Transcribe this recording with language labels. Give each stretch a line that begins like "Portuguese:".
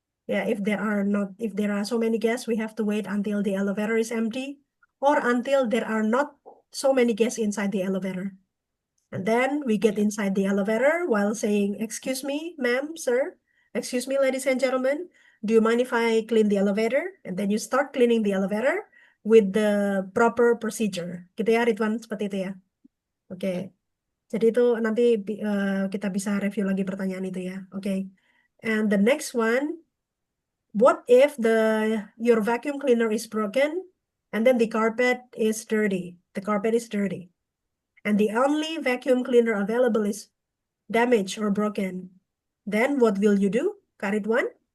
English: Yeah, if there are so many guests, we have to wait until the elevator is empty or until there are not so many guests inside the elevator. And then we get
Indonesian: Iya.
English: inside the elevator while saying, "Excuse me, ma'am, sir. Excuse me, ladies and gentlemen. Do you mind if I clean the elevator?" And then you start cleaning the elevator with the proper procedure.
Indonesian: Gitu ya, Ridwan, seperti itu ya. Oke. Jadi itu nanti kita bisa review lagi pertanyaan itu ya. Oke.
English: And the next one, what if your vacuum cleaner is broken and then the carpet is dirty? The carpet is dirty. And the only vacuum cleaner available is damaged or broken. Then what will you do, Karidwan?